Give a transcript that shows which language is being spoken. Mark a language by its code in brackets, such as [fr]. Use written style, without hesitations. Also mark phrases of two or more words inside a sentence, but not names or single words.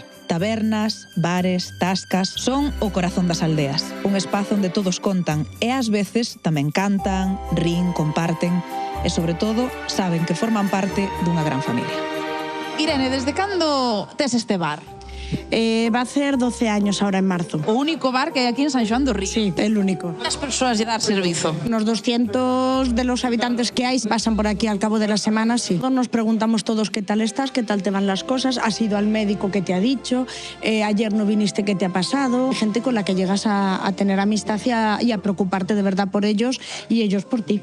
[gl] Tabernas, bares, tascas, son o corazón das aldeas. Un espazo onde todos contan e ás veces tamén cantan, rin, comparten e, sobre todo, saben que forman parte dunha gran familia. Irene, desde cando tes este bar? [es] Va a hacer 12 años ahora en marzo. [gl] O único bar que hai aquí en San Xoán do Río. [es] Sí, el único. [gl] As persoas lle dar servizo. [es] Unos 200 de los habitantes que hay pasan por aquí al cabo de la semana, sí. Nos preguntamos todos qué tal estás, qué tal te van las cosas, has ido al médico, qué te ha dicho, ayer no viniste, qué te ha pasado. Gente con la que llegas a tener amistad y a preocuparte de verdad por ellos y ellos por ti.